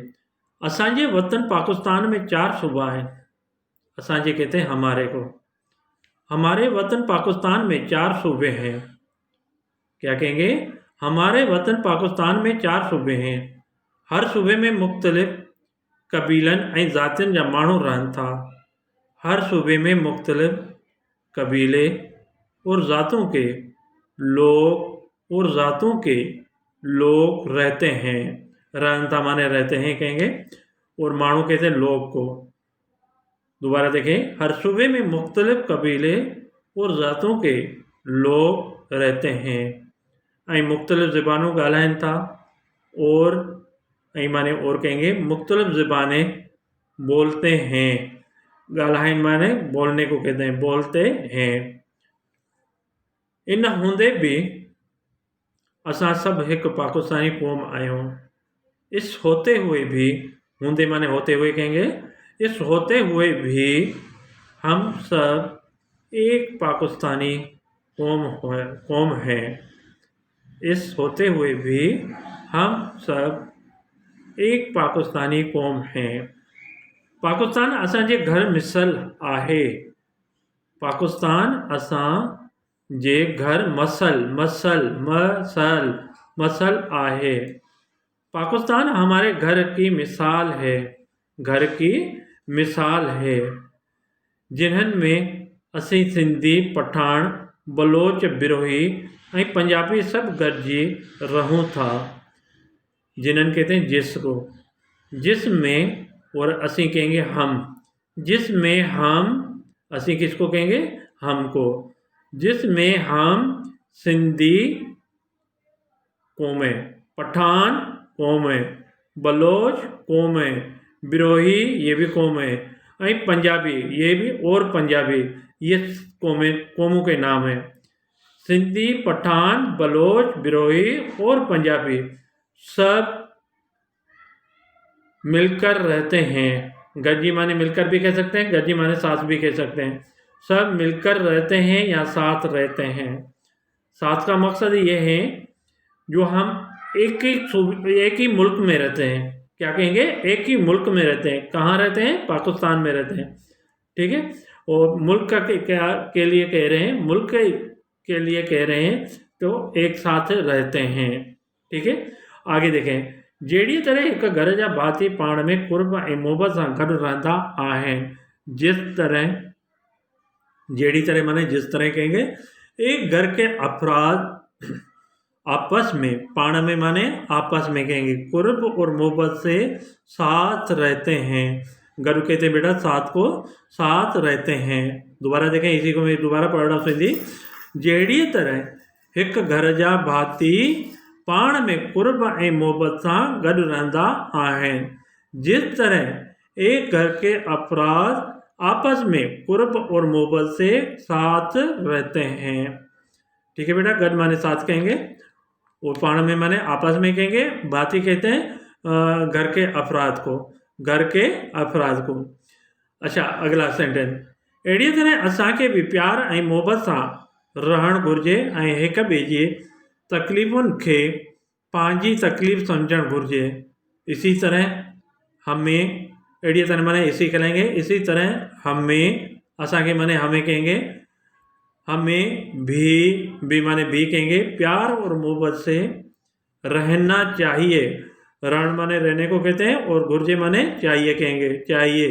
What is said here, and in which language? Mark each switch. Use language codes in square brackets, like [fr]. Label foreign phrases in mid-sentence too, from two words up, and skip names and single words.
[sd] असांजे वतन पाकिस्तान में 4 सूबा हैं। [hi] असांजे कहते हैं हमारे को। हमारे वतन पाकिस्तान में 4 सूबे हैं। क्या कहेंगे? हमारे वतन पाकिस्तान में 4 सूबे हैं। [sd] हर सूबे में मुख्तलिफ कबीलन ऐं ज़ातियुनि जा माण्हू रहनि था। [hi] हर सूबे में मुख्तलिफ कबीले और ज़ातों के लोग रहते हैं। रहन था माने रहते हैं कहेंगे और माण्हू कहते हैं लोग को। दोबारा देखें, हर सूबे में मुख्तलिफ कबीले और ज़ातों के लोग रहते हैं [sd] ऐं मुख्तलिफ ज़बानूं ॻाल्हाइनि था [hi] और ऐं माने और कहेंगे मुख्तलिफ ज़बानें बोलते हैं। ॻाल्हाइनि माने बोलने को कहते हैं, बोलते हैं। [sd] इन हूंदे भी असां सभु हिकु पाकिस्तानी क़ौम आहियूं। [hi] इस होते हुए भी, हूंदे माने होते हुए कहेंगे, इस होते हुए भी हम सब एक पाकिस्तानी कौम हैं। इस होते हुए भी हम सब एक पाकिस्तानी कौम हैं। [sd] पाकिस्तान असांजे घर मिसल आहे। पाकिस्तान असांजे घर मसल आहे। [hi] पाकिस्तान हमारे घर की मिसाल है। घर की मिसाल है। [sd] जिन्हनि में असीं सिंधी, पठान, बलोच, बिरोही ऐं पंजाबी सभु गॾिजी रहूं था। [hi] जिन्हनि कहते हैं जिसको, जिसमें और असीं कहेंगे हम। जिसमें हम, असीं किसको कहेंगे? हमको। जिसमें हम सिंधी कौमें, पठान कौमें, बलोच कौमें, बिरोही ये भी कौम है, ऐं पंजाबी ये भी, और पंजाबी ये कौमों के नाम हैं। सिंधी, पठान, बलोच, बिरोही और पंजाबी सब मिलकर रहते हैं। गज्जी माने मिलकर भी कह सकते हैं, गज्जी माने साथ भी कह सकते हैं। सब मिलकर रहते हैं या साथ रहते हैं। साथ का मकसद ये है जो हम एक ही मुल्क में रहते हैं। क्या कहेंगे? एक ही मुल्क में रहते हैं। कहाँ रहते हैं? पाकिस्तान में रहते हैं। ठीक है, और मुल्क का के लिए कह रहे हैं, मुल्क के लिए कह रहे हैं तो एक साथ रहते हैं। ठीक है, आगे देखें। [sd] जहिड़ी तरह एक घर जा भाती पाण में कुर्ब ऐं मोहबत सां गॾु रहंदा आहिनि। [hi] जिस तरह, जहिड़ी तरह माने जिस तरह कहेंगे, एक घर के अफराद आपस में, पाण में माने आपस में कहेंगे, कुर्ब और मोहब्बत से साथ रहते हैं। गरु कहते हैं बेटा साथ को, साथ रहते हैं। दोबारा देखें, इसी को मैं दोबारा पढ़ रहा हूँ सिंधी। [sd] जहिड़ी तरह हिकु घर जा भाती पाण में कुर्ब ऐं मोहब्बत सां गॾु रहंदा आहिनि। [hi] जिस तरह एक घर के अफराद आपस में कुर्ब और मोहब्बत से साथ रहते हैं। ठीक है बेटा, गॾ माने साथ कहेंगे और पाण में माने आपस में कहेंगे। भाती कहते हैं घर के अफराद को, घर के अफराद को। अच्छा, अगला सेंटेंस। [sd] अहिड़ी तरह असांखे भी प्यार ऐं मोहब्बत सां रहणु घुरिजे ऐं हिक ॿिए जी तकलीफ़ुनि खे पंहिंजी तकलीफ़ सम्झणु घुरिजे। [hi] इसी तरह हमें, अहिड़ी तरह माने इसी कहेंगे, इसी तरह हमें, असांखे माने हमें कहेंगे, हमें भी माने भी कहेंगे, प्यार और मोहब्बत से रहना चाहिए। रहन माने रहने को कहते हैं और घुर्जे माने चाहिए कहेंगे, चाहिए।